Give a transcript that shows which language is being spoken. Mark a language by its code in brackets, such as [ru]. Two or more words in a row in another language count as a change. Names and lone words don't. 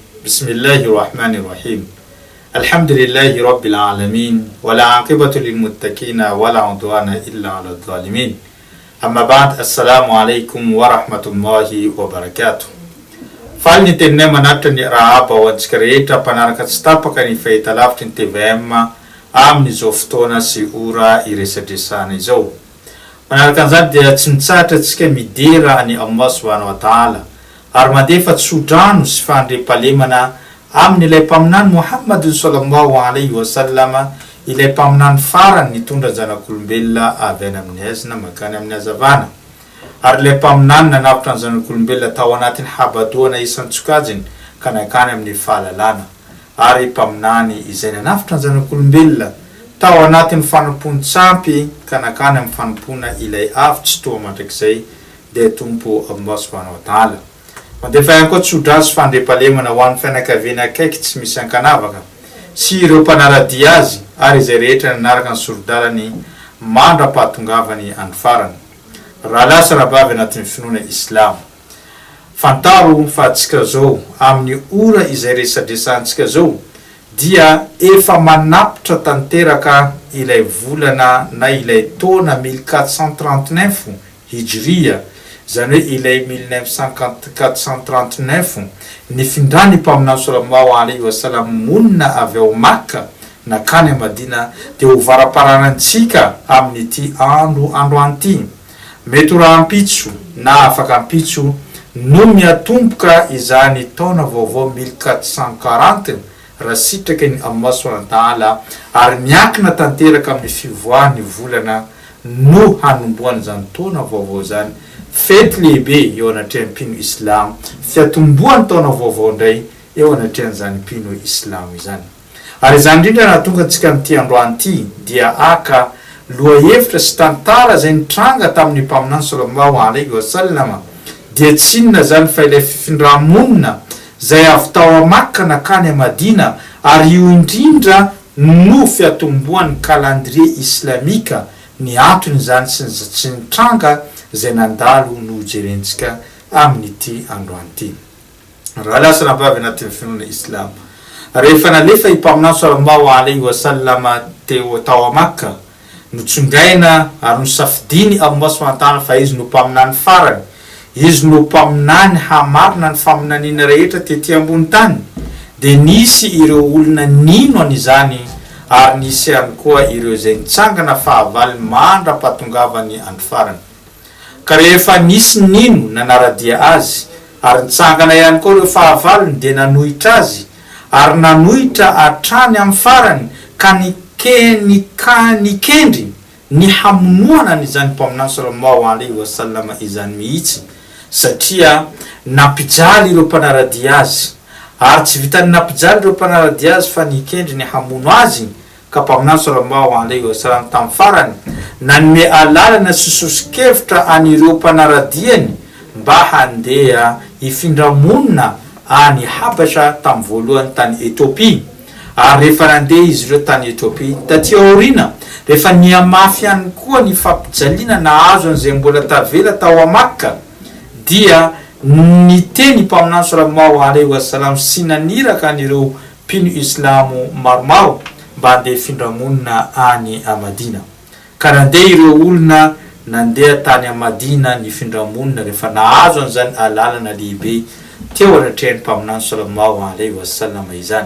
[ar] بسم الله الرحمن الرحيم. الحمد لله رب العالمين ولا عاقبة للمتقين ولا عدوان إلا على الظالمين. أما بعد السلام عليكم ورحمة الله وبركاته. [mg] Falni tenne manatra ni rahaba wantskareta panaraka stapaka ni fahitalavitra ny TVM amin'izao fotoana sy ora iresadresana izao. Manaraka an'izany dia tsy mitsahatra antsika midera any [ar] الله سبحانه وتعالى [mg] ary mandefa tsodrano sy fandriampahalemana amin'ilay [ar] mpaminany محمدٍ صلى الله عليه وسلم, [mg] ilay mpaminany farany nitondra zanak'olombelona avy any amin'ny haizina makany amin'ny hazavana, ary ilay mpaminany nanavitra ny zanak'olombelona tao anatin'ny habadoana isan-tsokajiny ka nakany amin'ny fahalalana, ary mpaminany izay nanavitra ny zanak'olombelona tao anatin'ny fanompon-tsampy ka nakany amin'ny fanompona ilay avy-tsy toa mandrakizay dia tompo [ar] الله سبحانه وتعالى. [mg] Mandefa ihany koa tsodrano fandriampahalemana ho an'ny fianakaviana akaiky tsy misy ankanavaka sy ireo mpanaradia azy ary izay rehetra nanaraka ny sorodalany mandra-pahatongavany any farany. Rahalahy sy rabavy anatin'ny finoana Islam, fantaro fa atsika zao amin'ny ora izay resadresantsika zao dia efa manapitra tanteraka ilay volana na ilay taona 1439 hijria, zany hoe ilay 1939 nifindrany mpaminany [ar] صلى الله عليه وسلم [mg] monina avy ao Makka nakany Madina dia ho varaparanantsika amin'ity andro anty. Mety ho raha ampitso na afaka ampitso no miatomboka izany taona vaovao 1440 raha sitraka ny [ar] الله سبحانه وتعالى [mg] ary miankina tanteraka amin'ny fivoahan'ny volana no hanomboany zany taona vaovao zany. Fety lehibe eo anatrehan'ny mpino Islam, fiatomboany taona vaovao ndray eo anatrehan'izany mpino Islam izany. Ary izany indrindra nahatonga antsika n'ity androany ity dia aka lohahevitra sy tantara izay nitranga tamin'ny mpaminany [ar] صلى الله عليه وسلم [mg] dia tsy inona zany fa ilay fifindramonina zay avy tao Makka nakany Madina, ary io indrindra no fiatomboan'ny calendrier islamika, ny antony zany sy ny tranga zay nandalo no jerentsika amin'ity androany ity. Raha lasa nabavy anatin'ny finoana islam, rehefa nalefa i mpaminany [ar] صلى الله عليه وسلم [mg] teo tao Makka, no tsongaina ary no safidiny [ar] الله سبحانه وتعالى [mg] fa izy no mpaminany farany, izy no mpaminany hamarina ny faminaniana rehetra tety ambony tany, de nisy ireo olona nino an'izany, ary nisy ihany koa ireo zay nitsangana fahavalo mandra-patongavany andro farany. Ka rehefa nisy nino nanaradia azy ary nitsangana ihany koa ireo fahavalony de nanohitra azy ary nanohitra atrany amin'ny farany, ka nikendry ny hamonoana n'izany mpaminany [ar] صلى الله عليه وسلم [mg] izany mihitsy, satria napijaly ireo mpanaradia azy, ary tsy vitany napijaly ireo mpanaradia azy fa nikendry ny hamono azy. Ka mpaminany [ar] صلى الله عليه وسلم [mg] tamin'ny farany nanome alalana sy sosokevitra anireo mpanaradiany mba handeha hifindramonina any Habasha tamin'ny voalohany tany Ethiopia. Ary rehefa nandeha izy ireo tany Ethiopia taty aorina, rehefa niamafy ihany koa ny fampijaliana nahazo an'izay mbola tavela tao Makka, dia niteny mpaminany [ar] صلى الله عليه وسلم [mg] sy naniraka anireo mpino islamo maromaro mba handeha findramonina any Madina. Ka nandeha ireo olona nandeha tany Madina ny findramonina rehefa nahazo an'izany alalana lehibe teo anatrehan'ny mpaminany [ar] صلى الله عليه وسلم [mg] izany.